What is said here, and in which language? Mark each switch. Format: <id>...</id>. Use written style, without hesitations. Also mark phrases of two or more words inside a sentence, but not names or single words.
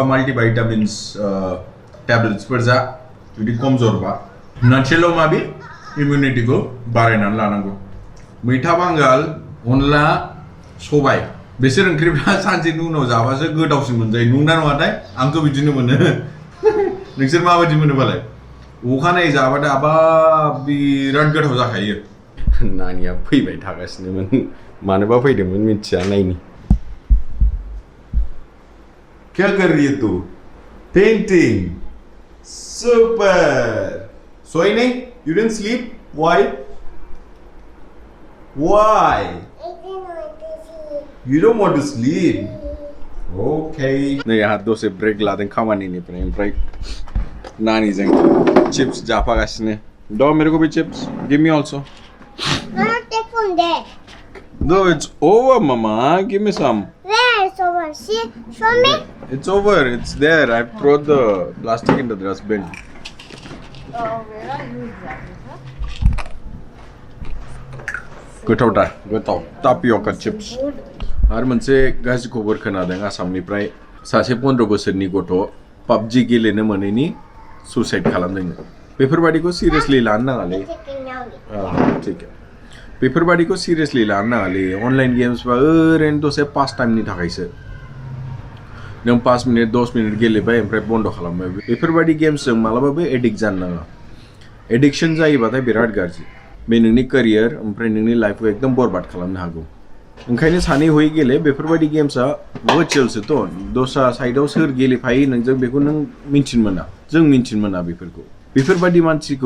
<brx>माल्टिभाइटामिन्स ट्याब्लेट्सफोर जा जुदि कमजोरबा नानसेल' माबि इमिउनिटिखौ बारायनानै लानांगौ मैथा बांगाल अनला सबाय बिसोर ओंख्रिफ्रा सानसेनि उनाव जाबासो गोदावसिन मोनजायो नंना नङाथाय आंथ' बिदिनो मोनो नोंसोर माबायदि मोनोबालाय अखानायै जाबाथाय हाबाब बिराद गोथाव जाखायो नानिया फैबाय थागासिनोमोन मानोबा फैदोंमोन मिथिया नायनि</brx> <hi>क्या कर रही है तू पेंटिंग सुपर सोई नहीं</hi> <en>you didn't sleep why You don't want to sleep.</en> <brx>Okay. नै आहा दसे ब्रेक लादों खामानिनिफ्राय ओमफ्राय नानीजों चिप्स जाफागासिनो द</brx> <hi>मेरे को भी चिप्स</hi> <en>give me also I'll take from there. No, it's over, Mama. Give me some. Where is over? See, show me. It's over. It's there. I've thrown the plastic in the dustbin. where are you exactly,</en> <brx>गोथाव दा गोथाव टापियोका चिप्स आरो मोनसे गाज्रि खबर खोनादों आसामनिफ्राय सासे 15 बोसोरनि गथ' पाबजि गेलेनो मोनैनि सुसाइड खालामदों बेफोरबादिखौ सिरियासलि लानो नाङालै</brx> <en>Taking now.</en> <hi>ठीक है</hi> <brx>बेफोरबादिखौ सिरियासलि लानो नाङालै अनलाइन गेम्सबा ओरैनो दसे पास टाइमनि थाखायसो नों 5 मिनिट 10 मिनिट गेलेबाय ओमफ्राय बन्द खालामबाय बेफोरबादि गेम्सजों मालाबाबो एडिक्ट जानो नाङा एडिक्शन जायोबाथाय बिराद गाज्रि बे नोंनि केरियार ओमफ्राय नोंनि लाइफखौ एकदम बरबाद खालामनो हागौ ओंखायनो सानै हयै गेले बेफोरबादि गेम्सआ वर्चुअलसोथ' दस्रा साइडआव सोर गेलेफायो नोंजों बेखौ नों मिन्थिनो मोना जों मिन्थिनो मोना बेफोरबादि मानसिखौ</brx>